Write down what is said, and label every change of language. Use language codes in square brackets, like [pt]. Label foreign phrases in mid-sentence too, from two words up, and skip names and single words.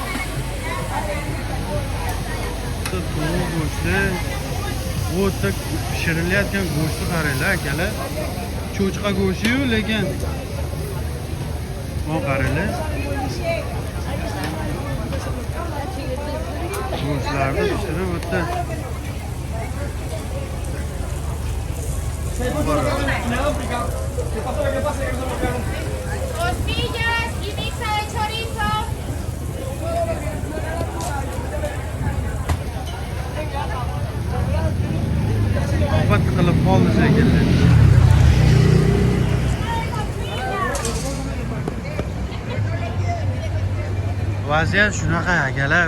[uz] Tovuq go'shti. Bu yerda pishirilayotgan go'shtni qaranglar akalar. Cho'chqa go'shti-yu, lekin bu qaranglar. Go'shtlarni pishirib o'tdi. [es] Costillas y pizza de chorizo. [uz] Ovqat qilib qoldi shekilli. Vaziyat shunaqa akalar.